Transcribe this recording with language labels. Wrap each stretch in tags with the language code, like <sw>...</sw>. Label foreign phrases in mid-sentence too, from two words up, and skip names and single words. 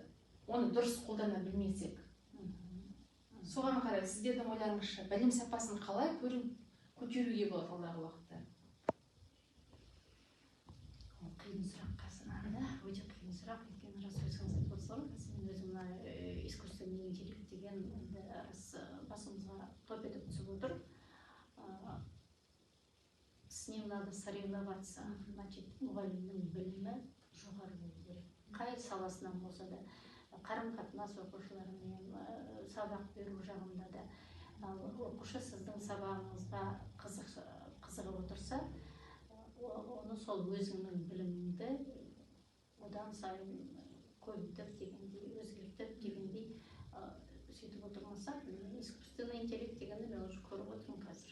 <kk>Оны дұрыс қолдана білмесек. Соған қарай сіздердің ойларыңызша білім сапасын қалай көтеруге болады алдағы уақытта? Ол қиын сұрақ қазір, да, өте қиын сұрақ. Өйткені рас өзіңіз айтып отырсыз ғой, мен өзім мына</kk> <ru>искусственный интеллект</ru> <kk>деген енді рас басымызға топ етіп түсіп отыр.</kk> <ru>С ним надо соревноваться, значит,</ru> <kk>мұғалімнің білімі жоғары болу керек. Қай саласынан болса да, қарым-қатынас оқушылармен сабақ беру жағында да, оқушы сіздің сабағыңызға қызығып отырса, оны сол өзіңнің біліміңді одан сайын көбейтіп дегендей, өзгертіп дегендей сөйтіп отырмаса,</kk> <ru>искусственный интеллект</ru> <kk>дегенді мен уже көріп отырмын қазір.</kk>